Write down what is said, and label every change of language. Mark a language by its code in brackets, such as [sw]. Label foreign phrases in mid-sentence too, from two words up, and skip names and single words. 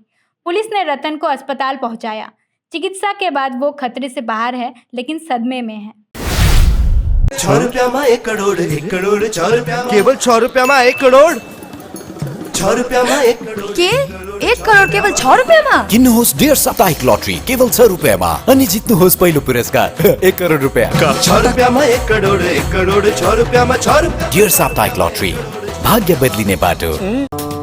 [hi] पुलिस ने रतन को अस्पताल पहुंचाया। चिकित्सा के बाद वो खतरे से बाहर है, लेकिन सदमे में है। 6 रुपया में 1 करोड़ 1 करोड़ 6 रुपया केवल 6 रुपया में 1 करोड़ 6 रुपया में 1 करोड़ [ne] के 1 करोड़ केवल 6 रुपयामा? किन्नुहोस् डेढ साप्ताहिक लटरी केवल 6 रुपियाँमा अनि जित्नुहोस् पहिलो पुरस्कार 1 करोड रुपियाँ। 6 रुपयामा 1 करोड 1 करोड 6 रुपयामा 6 रुपया। डेढ साप्ताहिक लटरी, भाग्य बदलिने बाटो।